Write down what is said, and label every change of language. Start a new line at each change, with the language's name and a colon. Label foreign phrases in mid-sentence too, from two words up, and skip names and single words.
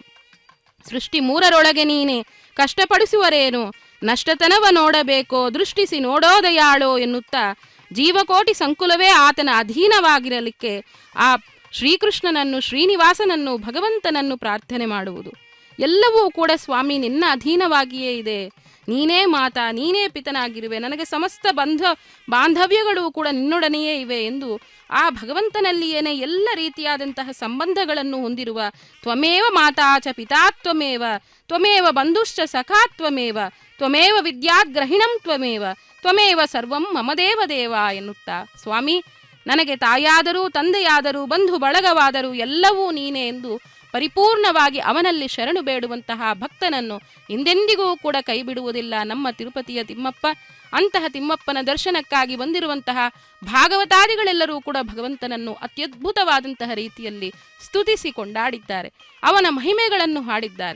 Kannada: ಸೃಷ್ಟಿ ಮೂರರೊಳಗೆ ನೀನೆ ಕಷ್ಟಪಡಿಸುವರೇನು, ನಷ್ಟತನವ ನೋಡಬೇಕೋ ದೃಷ್ಟಿಸಿ ನೋಡೋದಯಾಳೋ ಎನ್ನುತ್ತಾ ಜೀವಕೋಟಿ ಸಂಕುಲವೇ ಆತನ ಅಧೀನವಾಗಿರಲಿಕ್ಕೆ ಆ ಶ್ರೀಕೃಷ್ಣನನ್ನು, ಶ್ರೀನಿವಾಸನನ್ನು, ಭಗವಂತನನ್ನು ಪ್ರಾರ್ಥನೆ ಮಾಡುವುದು. ಎಲ್ಲವೂ ಕೂಡ ಸ್ವಾಮಿ ನಿನ್ನ ಅಧೀನವಾಗಿಯೇ ಇದೆ, ನೀನೇ ಮಾತಾ, ನೀನೇ ಪಿತನಾಗಿರುವೆ, ನನಗೆ ಸಮಸ್ತ ಬಾಂಧವ್ಯಗಳು ಕೂಡ ನಿನ್ನೊಡನೆಯೇ ಇವೆ ಎಂದು ಆ ಭಗವಂತನಲ್ಲಿಯೇನೆ ಎಲ್ಲ ರೀತಿಯಾದಂತಹ ಸಂಬಂಧಗಳನ್ನು ಹೊಂದಿರುವ
Sanskrit: ತ್ವಮೇವ ಮಾತಾ ಚ ಪಿತಾ ತ್ವಮೇವ, ತ್ವಮೇವ ಬಂಧುಶ್ಚ ಸಖಾ ತ್ವಮೇವ, ತ್ವಮೇವ ವಿದ್ಯಾಗ್ರಹಿಣಂ ತ್ವಮೇವ, ತ್ವಮೇವ ಸರ್ವಂ ಮಮ ದೇವ ದೇವ
Kannada: ಎನ್ನುತ್ತಾ ಸ್ವಾಮಿ ನನಗೆ ತಾಯಾದರೂ ತಂದೆಯಾದರೂ ಬಂಧು ಬಳಗವಾದರೂ ಎಲ್ಲವೂ ನೀನೇ ಎಂದು ಪರಿಪೂರ್ಣವಾಗಿ ಅವನಲ್ಲಿ ಶರಣು ಬೇಡುವಂತಹ ಭಕ್ತನನ್ನು ಹಿಂದೆಂದಿಗೂ ಕೂಡ ಕೈ ಬಿಡುವುದಿಲ್ಲ ನಮ್ಮ ತಿರುಪತಿಯ ತಿಮ್ಮಪ್ಪ. ಅಂತಹ ತಿಮ್ಮಪ್ಪನ ದರ್ಶನಕ್ಕಾಗಿ ಬಂದಿರುವಂತಹ ಭಾಗವತಾದಿಗಳೆಲ್ಲರೂ ಕೂಡ ಭಗವಂತನನ್ನು ಅತ್ಯದ್ಭುತವಾದಂತಹ ರೀತಿಯಲ್ಲಿ ಸ್ತುತಿಸಿ ಕೊಂಡಾಡಿದ್ದಾರೆ, ಅವನ ಮಹಿಮೆಗಳನ್ನು ಹಾಡಿದ್ದಾರೆ.